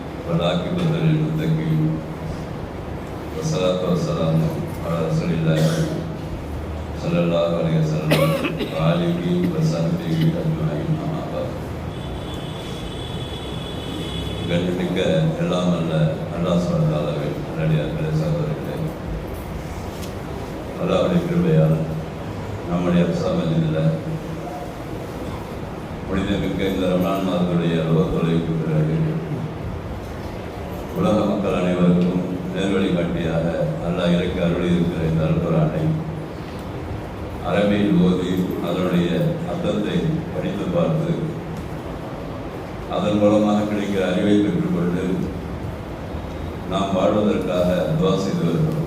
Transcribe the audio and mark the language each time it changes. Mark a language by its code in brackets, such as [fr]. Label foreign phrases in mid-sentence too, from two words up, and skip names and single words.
[ar] والعاقبة للمتقين والصلاة والسلام على رسول الله صلى الله عليه وسلم وآله وصحبه أجمعين. أما بعد, [ta] கண்ணிமிக்க எல்லாம் அல்ல அல்லாஹ் சுப்ஹானஹு நல்லடியார்களே, சகோதரர்களே, அல்லாஹ்வுடைய கிருபையால் நம்முடைய அசாமத்தில் புனிதமிக்க இந்த ரமலான் மாதத்துடைய தொலைவுக்கு பிறகு உலக மக்கள் அனைவருக்கும் நேர்வழி காட்டியாக அல்லாஹ் இறக்க அருளி இருக்கிற இந்த அல்குர்ஆனை அரபியில் ஓதி அதனுடைய அர்த்தத்தை படித்து பார்த்து அதன் மூலமாக கிடைக்கிற அறிவை பெற்றுக்கொண்டு நாம் வாழ்வதற்காக துவா செய்து வருகிறோம்.